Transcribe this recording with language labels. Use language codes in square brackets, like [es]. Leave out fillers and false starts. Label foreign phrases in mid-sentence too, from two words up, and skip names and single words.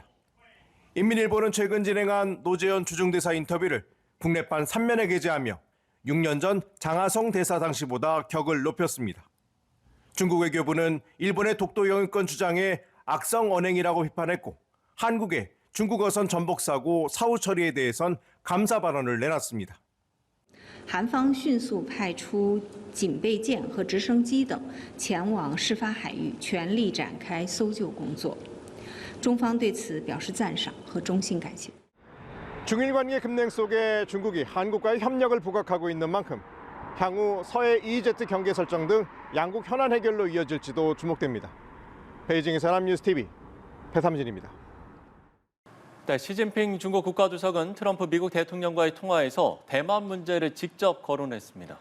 [ko] 인민일보는 최근 진행한 노재현 주중대사 인터뷰를 국내판 3면에 게재하며 6년 전 장하성 대사 당시보다 격을 높였습니다. 중국 외교부는 일본의 독도 영유권 주장에 악성 언행이라고 비판했고 한국의 중국 어선 전복 사고 사후 처리에 대해선 감사 발언을 내놨습니다. [zh] 韩方迅速派出警备舰和直升机等前往事发海域，全力展开搜救工作。中方对此表示赞赏和衷心感谢。 [ko] 중일 관계 급냉 속에 중국이 한국과의 협력을 부각하고 있는 만큼 향후 서해 EEZ 경계 설정 등 양국 현안 해결로 이어질지도 주목됩니다. 베이징에서 연합뉴스TV 배삼진입니다. 네, 시진핑 중국 국가주석은 트럼프 미국 대통령과의 통화에서 대만 문제를 직접 거론했습니다.